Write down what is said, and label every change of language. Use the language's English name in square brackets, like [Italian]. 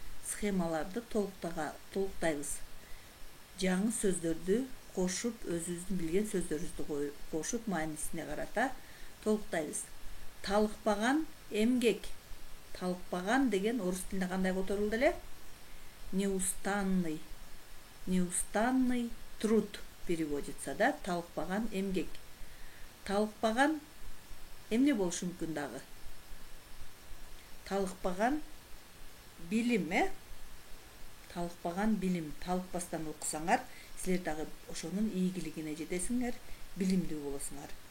[Kyrgyz] Схемаларды толуктайбыз. Жаңы сөздөрдү кошуп, өзүбүздүн билген сөздөрүбүздү кошуп, маанисине карата толуктайбыз. Талыкпаган эмгек. Талыкпаган деген орус тилинде кандай которулду эле? [Russian] Неустанный. Неустанный труд переводится, да? [Kyrgyz] Талыкпаган эмгек. Талыкпаган эмне болушу мүмкүн дагы? Талыкпаган билим, Талыкпаган билим. Талыкпастан окусаңар, силер дагы ошонун ийгилигине жетесиңер, билимдүү болосуңар.